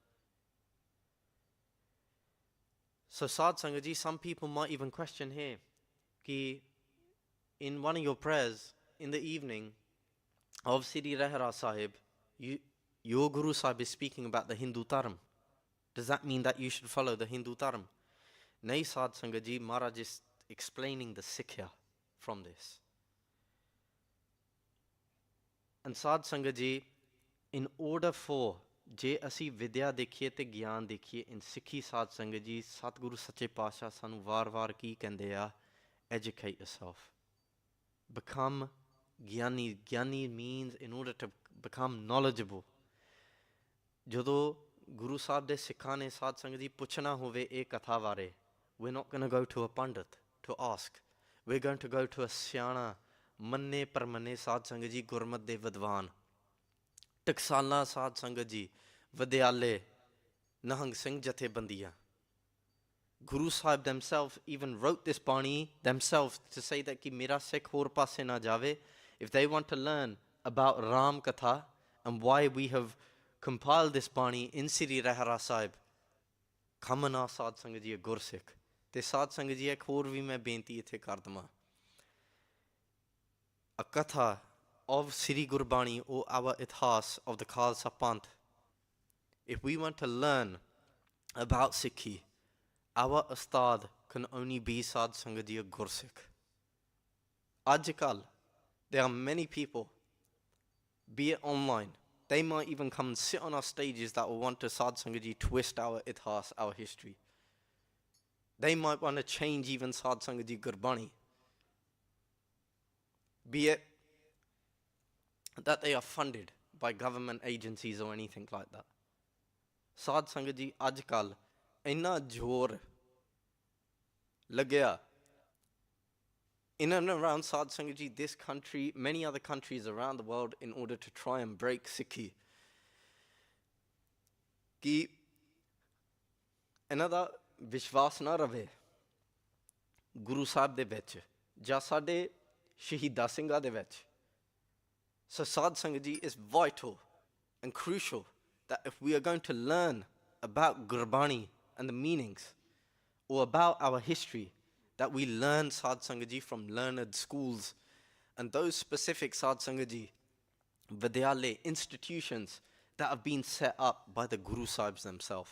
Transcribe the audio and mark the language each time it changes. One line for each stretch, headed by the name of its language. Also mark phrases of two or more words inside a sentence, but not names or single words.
English: So
Punjabi: ਸਾਧ ਸੰਗਤ ਜੀ,
English: some people might even question here, ki in one of your prayers in the evening of Siri Rehra Sahib, your Guru Sahib is speaking about the Hindu Dharam. Does that mean that you should follow the Hindu Dharam?
Punjabi: ਨਹੀਂ ਸਾਧ ਸੰਗਤ ਜੀ,
English: Maharaj is explaining the Sikhya from this.
Punjabi: And ਸਾਧ ਸੰਗਤ ਜੀ,
English: in order for
Punjabi: ਜੇ ਅਸੀਂ ਵਿਦਿਆ ਦੇਖੀਏ ਤੇ ਗਿਆਨ ਦੇਖੀਏ in ਸਿੱਖੀ ਸਾਧ ਸੰਗਤ ਜੀ ਸਤਿਗੁਰੂ ਸੱਚੇ ਪਾਤਸ਼ਾਹ ਸਾਨੂੰ ਵਾਰ-ਵਾਰ ਕੀ ਕਹਿੰਦੇ ਆ
English: educate yourself, become
Punjabi: ਗਿਆਨੀ.
English: ਗਿਆਨੀ means in order to become knowledgeable.
Punjabi: ਜਦੋਂ ਗੁਰੂ ਸਾਹਿਬ ਦੇ ਸਿੱਖਾਂ ਨੇ ਸਾਧ ਸੰਗਤ ਜੀ ਪੁੱਛਣਾ ਹੋਵੇ ਇਹ ਕਥਾ ਬਾਰੇ,
English: we're not going to go to a pandit to ask, we're going to go to a
Punjabi: ਸਿਆਣਾ ਮੰਨੇ ਪਰਮੰਨੇ ਸਾਧ ਸੰਗਤ ਜੀ ਗੁਰਮਤ ਦੇ ਵਿਦਵਾਨ ਟਕਸਾਲਾਂ ਸਾਧ ਸੰਗਤ ਜੀ ਵਿਦਿਆਲੇ ਨਿਹੰਗ ਸਿੰਘ ਜਥੇਬੰਦੀਆਂ.
English: Guru Sahib themselves even wrote this Bani themselves to say that
Punjabi: ਕਿ ਮੇਰਾ ਸਿੱਖ ਹੋਰ ਪਾਸੇ ਨਾ ਜਾਵੇ.
English: If they want to learn about Ram Katha and why we have compiled this Bani in Sri Rehra Sahib, come and ask
Punjabi: ਸਾਧ ਸੰਗਤ ਜੀ
English: Gursikh.
Punjabi: ਤੇ ਸਾਧ ਸੰਗਤ ਜੀ ਇੱਕ ਹੋਰ ਵੀ ਮੈਂ ਬੇਨਤੀ ਇੱਥੇ ਕਰ ਦੇਵਾਂ.
English: A Katha of Sri Gurbani or our Ithas of the Khalsa Panth. If we want to learn about Sikhi, our Ustad can only be
Punjabi: ਸਾਧ ਸੰਗਤ ਜੀ
English: Gursikh. Ajkal, there are many people, be it online, they might even come and sit on our stages that will want to
Punjabi: ਸਾਧ ਸੰਗਤ ਜੀ
English: twist our Ithas, our history. They might want to change even
Punjabi: ਸਾਧ ਸੰਗਤ ਜੀ
English: Gurbani. Be it that they are funded by government agencies or anything like that.
Punjabi: ਸਾਧ ਸੰਗਤ ਜੀ ਅੱਜਕੱਲ੍ਹ ਇੰਨਾ ਜ਼ੋਰ ਲੱਗਿਆ
English: in and around
Punjabi: ਸਾਧ ਸੰਗਤ ਜੀ,
English: this country, many other countries around the world, in order to try and break Sikhi.
Punjabi: Ki another ਵਿਸ਼ਵਾਸ ਨਾ ਰਵੇ ਗੁਰੂ ਸਾਹਿਬ ਦੇ ਵਿੱਚ ਜਾਂ ਸਾਡੇ ਸ਼ਹੀਦਾਂ ਸਿੰਘਾਂ ਦੇ ਵਿੱਚ.
English: So
Punjabi: ਸਾਧ ਸੰਗਤ ਜੀ
English: is vital and crucial that if we are going to learn about Gurbani and the meanings or about our history, that we learn
Punjabi: ਸਾਧ ਸੰਗਤ ਜੀ
English: from learned schools and those specific
Punjabi: ਸਾਧ ਸੰਗਤ ਜੀ ਵਿਦਿਆਲਾ
English: institutions that have been set up by the Guru Sahibs themselves.